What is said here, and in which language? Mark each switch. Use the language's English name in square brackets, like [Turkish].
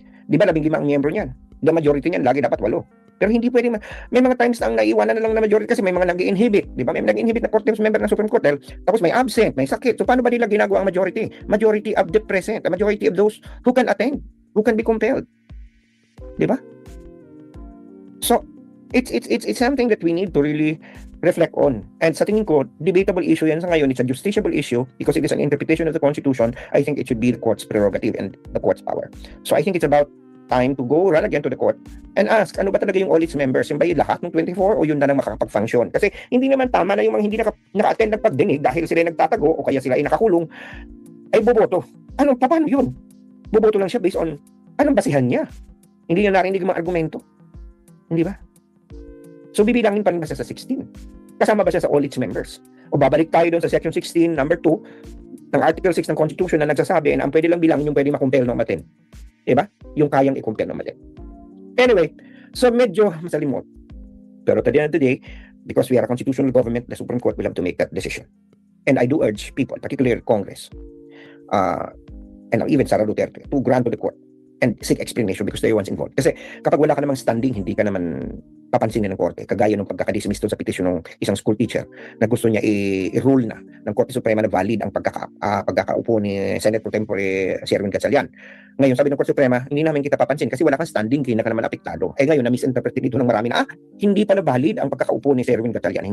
[Filipino] Di ba 15 ang miyembro niyan? The majority niyan, lagi dapat 8. Pero hindi pwede, may mga times na ang naiiwanan na lang na majority kasi may mga nag-inhibit. Di ba? May nag-inhibit na court member ng Supreme Court tapos may absent, may sakit. So paano ba nila ginagawa ang majority? [English] Majority of the present, the majority of those who can attend, who can be compelled. [Filipino] Di ba? [English] So, it's something that we need to really reflect on. [Filipino] And sa tingin ko, debatable issue yan sa ngayon. [English] It's a justiciable issue because it is an interpretation of the Constitution. I think it should be the court's prerogative and the court's power. So I think it's about time to go run again to the court and ask, [Filipino] ano ba talaga yung all its members? Yung ba yung lahat ng 24 o yun na lang makakapag-function? Kasi hindi naman tama na yung mga hindi naka-attend ng pagdinig dahil sila nagtatago o kaya sila ay nakakulong, ay boboto. Ano, paano yun? Boboto lang siya based on, anong basihan niya? Hindi niya narinig yung mga argumento. Hindi ba? So bibilangin pa rin ba siya sa 16? Kasama ba siya sa all its members? O babalik tayo doon sa section 16, number 2, ng article 6 ng Constitution na nagsasabi na ang pwede lang bilangin yung pwede makumpel ng matin. Diba? Yung kayang i-compel ng matin. Anyway, so medyo masalimot. [English] Pero at the end of the day, because we are a constitutional government, the Supreme Court will have to make that decision. And I do urge people, particularly Congress, and even Sara Duterte, to grant to the court and seek explanation because they're the ones involved. [Filipino] Kasi kapag wala ka namang standing, hindi ka naman papansinin ng korte. Kagaya ng pagkakadismiss doon sa petition ng isang school teacher na gusto niya i-rule na ng Korte Suprema na valid ang pagkakaupo ni Senate Pro Tempore si Erwin Gatchalian. Ngayon, sabi ng Korte Suprema, hindi namin kita papansin kasi wala kang standing, kaya ka naman apektado. Ngayon, na-misinterpret dito ng marami na, hindi pala valid ang pagkakaupo ni Erwin Gatchalian.